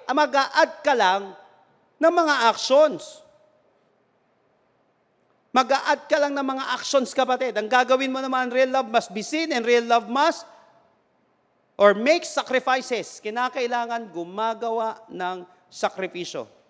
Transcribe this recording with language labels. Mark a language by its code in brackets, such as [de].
[tl] Mag-a-add ka lang ng mga actions. Mag-a-add ka lang ng mga actions, kapatid. Ang gagawin mo naman, [en] real love must be seen and real love must or make sacrifices. [tl] Kinakailangan gumagawa ng sakripisyo.